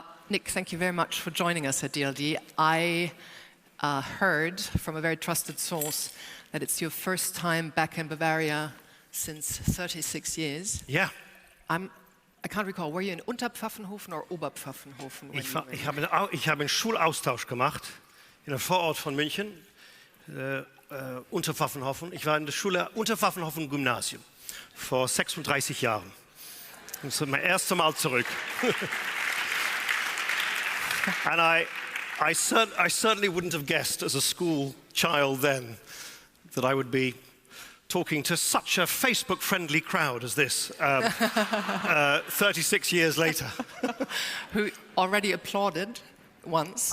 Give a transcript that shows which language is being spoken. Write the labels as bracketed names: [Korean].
[English] Nick, thank you very much for joining us at DLD. I heard from a very trusted source that it's your first time back in Bavaria since 36 years. Yeah. I can't recall, were you in Unterpfaffenhofen or Oberpfaffenhofen? [German] Ich habe einen Schulaustausch gemacht in einem Vorort von München, Unterpfaffenhofen. Ich war in der Schule Unterpfaffenhofen Gymnasium vor 36 Jahren. Das ist mein erstes Mal zurück. [English] And I certainly wouldn't have guessed as a school child then that I would be talking to such a Facebook-friendly crowd as this 36 years later. Who already applauded once.